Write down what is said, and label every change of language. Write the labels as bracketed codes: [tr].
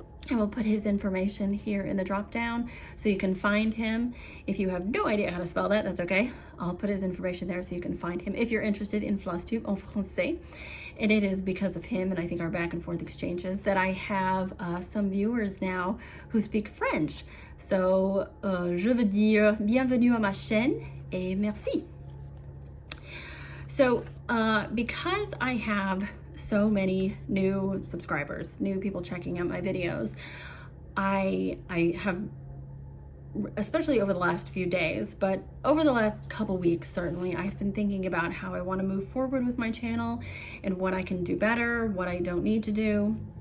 [en] I will put his information here in the drop down so you can find him. If you have no idea how to spell that, that's okay. I'll put his information there so you can find him if you're interested in Flosstube en français. And it is because of him and I think our back and forth exchanges that I have some viewers now who speak French. [fr] So, je veux dire bienvenue à ma chaîne et merci. [en] So, because I have so many new subscribers, new people checking out my videos, I have, especially over the last few days, but over the last couple weeks certainly, I've been thinking about how I want to move forward with my channel and what I can do better, what I don't need to do.